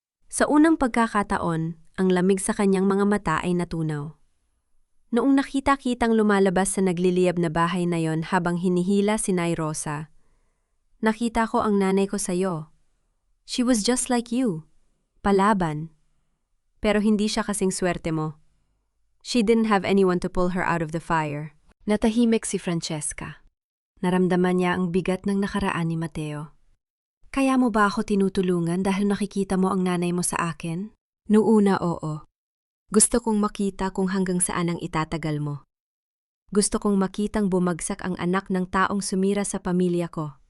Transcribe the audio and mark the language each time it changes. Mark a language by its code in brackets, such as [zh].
[tl] Sa unang pagkakataon, ang lamig sa kanyang mga mata ay natunaw. Noong nakita-kitang lumalabas sa nagliliyab na bahay na yon habang hinihila si Nay Rosa, nakita ko ang nanay ko sa'yo. [en] She was just like you. [tl] Palaban. Pero hindi siya kasing swerte mo. [en] She didn't have anyone to pull her out of the fire. [tl] Natahimik si Francesca. Naramdaman niya ang bigat ng nakaraan ni Mateo. Kaya mo ba ako tinutulungan dahil nakikita mo ang nanay mo sa akin? Noona, oo. Gusto kong makita kung hanggang saan ang itatagal mo. Gusto kong makitang bumagsak ang anak ng taong sumira sa pamilya ko.